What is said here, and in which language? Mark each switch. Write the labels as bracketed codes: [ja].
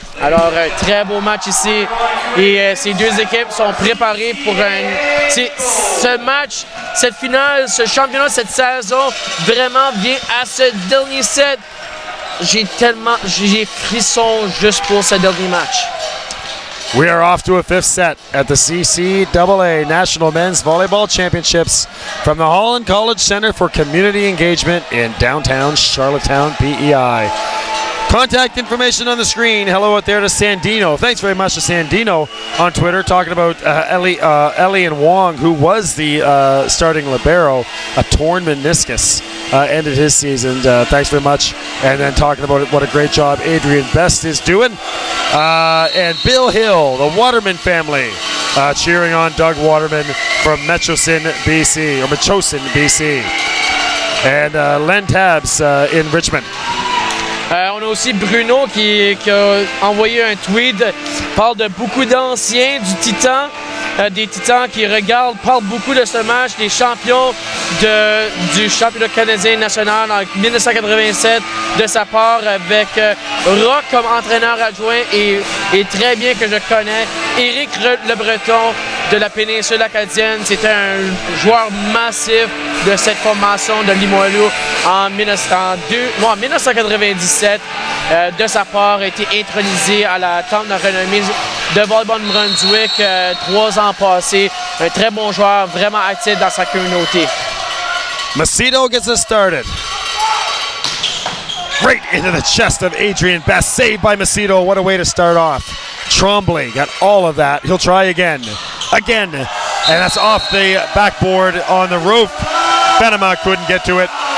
[fr] Alors, un très beau match ici. Et ces deux équipes sont préparées pour ce match, cette finale, ce championnat, cette saison, vraiment vient à ce dernier set. J'ai frisson juste pour ce dernier match. [en] We are off to a 5th set at the CCAA National Men's Volleyball Championships from the Holland College Center for Community Engagement in downtown Charlottetown, PEI. Contact information on the screen. Hello out there to Sandino. Thanks very much to Sandino on Twitter, talking about Elian Wong, who was the starting libero, a torn meniscus, ended his season. Thanks very much. And then talking about what a great job Adrian Best is doing. And Bill Hill, the Waterman family, cheering on Doug Waterman from Metchosin, BC, or Metchosin, BC. And Len Tabs in Richmond. [fr] On a aussi Bruno qui a envoyé un tweet, parle de beaucoup d'anciens du Titan, des Titans qui parlent beaucoup de ce match, des champions du championnat canadien national en 1987, de sa part avec Rock comme entraîneur adjoint et très bien que je connais, Éric Le Breton de la péninsule acadienne. C'était un joueur massif de cette formation de Limoilou en 1997. De sa part, a été intronisé à la tente de renommée de Volleyball Brunswick 3 ans passés. Un très bon joueur, vraiment actif dans sa communauté. [en] Macedo gets us started. Right into the chest of Adrian Best. Saved by Macedo. What a way to start off. Trombley got all of that. He'll try again. Again. And that's off the backboard on the roof. Benema couldn't get to it.